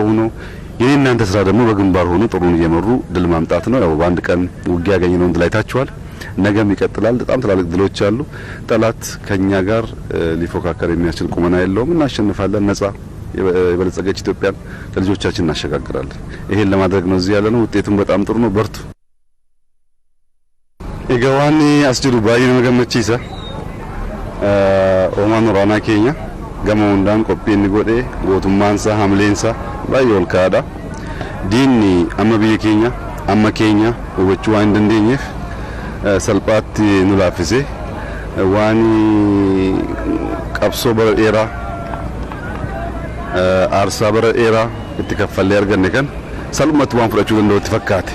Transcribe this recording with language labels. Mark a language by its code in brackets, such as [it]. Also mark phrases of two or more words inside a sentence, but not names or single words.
[am] ነው። የኔ እናንተ ስራ ደግሞ በግንባር ሆኖ ጥሩን እየመሩ ድል ማምጣት ነው። ያው በአንድ ቀን ውጊያ ያገኘነው ድል አይታችኋል። ነገም ይቀጥላል። በጣም ትላልቅ ድሎች አሉ። ጠላት ከኛ ጋር ሊፎካከር የሚያስችል ቁመና የለውም። እናሸንፋለን። ነጻ የበለጸገች ኢትዮጵያን ለልጆቻችን እናሸጋግራለን። ይሄን ለማድረግ ነው እዚህ ያለነው። ውጤቱም በጣም ጥሩ ነው። በርቱ። [om] Egawan as jiru baay'ee nama gammachiisa. Oomaan waraanaa keenya gama hundaan qophii inni godhe gootummaansa hamleensa baay'ee ol kaadha. Diinni amma biyya keenya amma keenya hubachuu waan hin dandeenyeef salphaatti nu laaffise waan qabsoo bara dheeraa aarsaa bara dheeraa itti kaffallee arganne kan salphumatti waan fudhachuu danda'utti fakkaate.